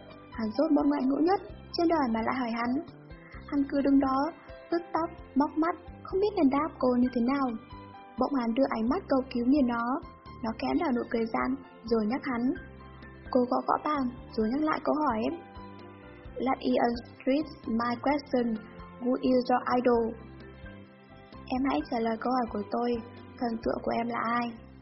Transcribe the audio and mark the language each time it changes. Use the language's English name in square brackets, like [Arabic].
[Vietnamese] Hắn rốt mỗi người ngũ nhất trên đời mà lại hỏi hắn. Hắn cứ đứng đó, tức tóc, móc mắt, không biết nên đáp cô như thế nào. Bỗng hắn đưa ánh mắt cầu cứu nhìn nó. Nó khẽ nở nụ cười gian, rồi nhắc hắn. Cô gõ gõ bàn, rồi nhắc lại câu hỏi. [English] Let me answer my question. Who is your idol? [Vietnamese] Em hãy trả lời câu hỏi của tôi. Thần tượng của em là ai?